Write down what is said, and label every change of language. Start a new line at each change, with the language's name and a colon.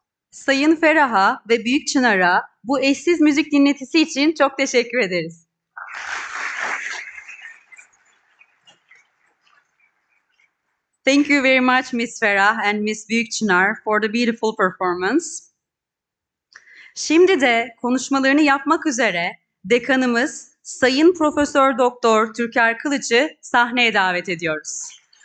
Turkish: Sayın Ferah'a ve Büyük Çınar'a bu eşsiz müzik dinletisi için çok teşekkür ederiz.
English: Thank you very much, Miss Ferah and Miss Büyük Çınar, for the beautiful performance.
Turkish: Şimdi de konuşmalarını yapmak üzere dekanımız Sayın Profesör Doktor Türker Kılıç'ı sahneye davet ediyoruz.